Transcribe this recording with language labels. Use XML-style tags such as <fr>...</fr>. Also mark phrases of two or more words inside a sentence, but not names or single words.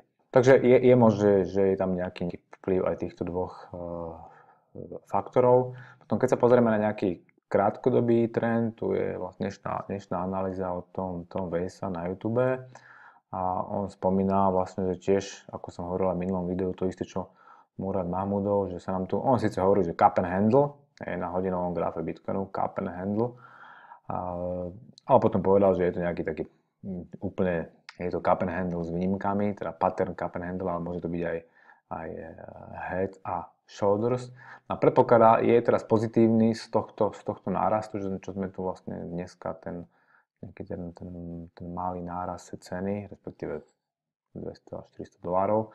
<sk>Takže je možné, že je tam nejaký vplyv aj týchto dvoch faktorov. Potom keď sa pozrieme na nejaký krátkodobý trend, tu je vlastne dnešná analýza od Tom Weissa na YouTube a on spomína vlastne, že tiež, ako som hovoril aj v minulom videu, to isté, čo Murad Mahmudov, že sa nám tu, on síce hovorí, že</sk> <en>cup and handle,</en> <sk>je na hodinovom grafe Bitcoinu,</sk> <en>cup and handle,</en> <sk>ale potom povedal, že je to nejaký taký úplne, je to</sk> <en>cup and handle</en> <sk>s výnimkami, teda</sk> <en>pattern cup and handle,</en> <sk>ale môže to byť aj</sk> <en>head a shoulders.</en> <sk>A predpokladá, je teraz pozitívny z tohto nárastu, čo sme tu vlastne dneska ten malý nárast ceny, respektíve 200 až 400 dolárov.</sk>